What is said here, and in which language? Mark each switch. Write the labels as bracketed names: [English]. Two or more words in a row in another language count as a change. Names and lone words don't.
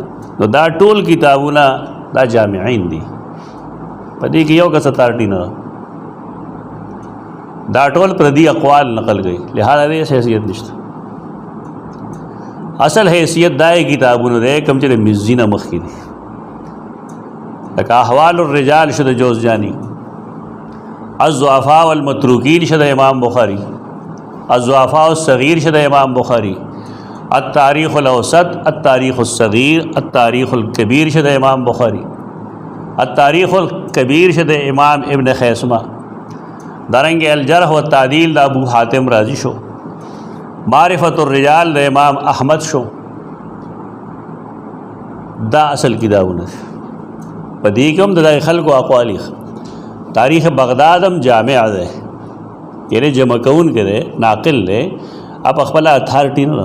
[Pashto] نو دا ټول کتابونه دا جامعین دي، په دې کې یو کس اتارټي نه ده، دا ټول پردي اقوال نقل گئی، لہذا دې حیثیت نشته. اصل حیثیت دا کتابونه دی کوم چې د مزي نه مخکې دي، لکه احوال الرجال شو د جوزجانی، الضعفاء والمتروکین شو د امام بخاری، الضعفاء الصغیر شو د امام بخاری، التاریخ الاوسط، التاریخ الصغیر، التاریخ الکبیر شو د امام بخاری، التاریخ الکبیر شو د امام ابن خیثمہ، دارنگ الجرح و تعدیل دا ابو حاتم رازی شو، معرفت الرجال دا امام احمد شو. دا اصل کتابونه په دې کې هم د خلکو اقوال، تاریخ بغداد هم جامع ده، یعنی جمع کون کې ده، ناقل ده، اب خپل اتھارټي نه.